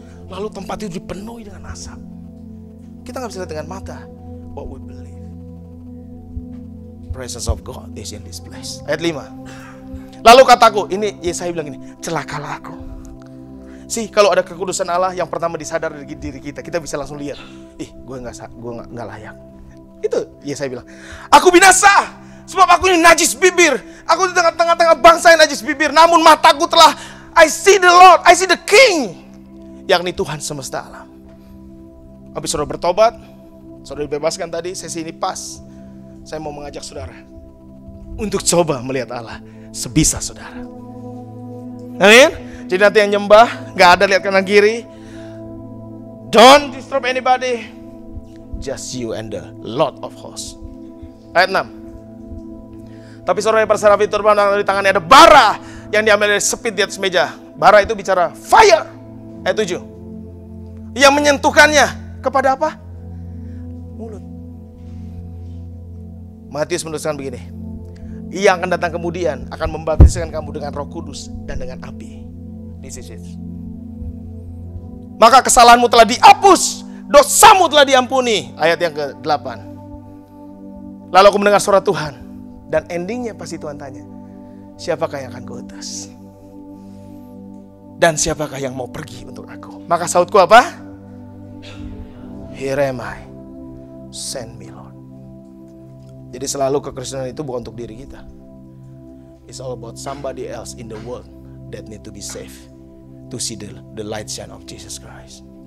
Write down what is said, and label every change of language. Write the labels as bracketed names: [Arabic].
[Indonesian] Lalu tempat itu dipenuhi dengan asap. Kita nggak bisa lihat dengan mata, [English] what we believe. Presence of God is in this place. [Indonesian] Ayat 5. Lalu kataku, ini Yesaya bilang ini, celakalah aku. Sih, kalau ada kekudusan Allah yang pertama disadar dari diri kita, kita bisa langsung lihat, gue nggak layak. Itu Yesaya bilang, aku binasa sebab aku ini najis bibir. Aku di tengah-tengah bangsa yang najis bibir. Namun mataku telah, [English] I see the Lord, I see the King, [Indonesian] yakni Tuhan semesta alam. Habis saudara bertobat, saudara dibebaskan tadi, sesi ini pas. Saya mau mengajak saudara untuk coba melihat Allah sebisa saudara. Amin. Jadi nanti yang nyembah, gak ada lihat kanan kiri. [English] Don't disturb anybody. Just you and the Lord of hosts. [Indonesian] Ayat 6. Tapi saudara yang bersaraf itu di tangannya ada bara yang diambil dari sepit di atas meja. Bara itu bicara fire. Ayat 7. Yang menyentuhkannya kepada apa? Mulut. Matius menuliskan begini. Ia akan datang kemudian akan membaptiskan kamu dengan Roh Kudus dan dengan api. [English] This is it. [Indonesian] Maka kesalahanmu telah dihapus, dosamu telah diampuni. Ayat yang ke-8. Lalu aku mendengar suara Tuhan, dan endingnya pasti Tuhan tanya, siapakah yang akan kuutus? Dan siapakah yang mau pergi untuk aku? Maka sautku apa? [English] Here am I, send me Lord. [Indonesian] Jadi selalu kekristenan itu bukan untuk diri kita. [English] It's all about somebody else in the world that need to be saved, to see the light shine of Jesus Christ.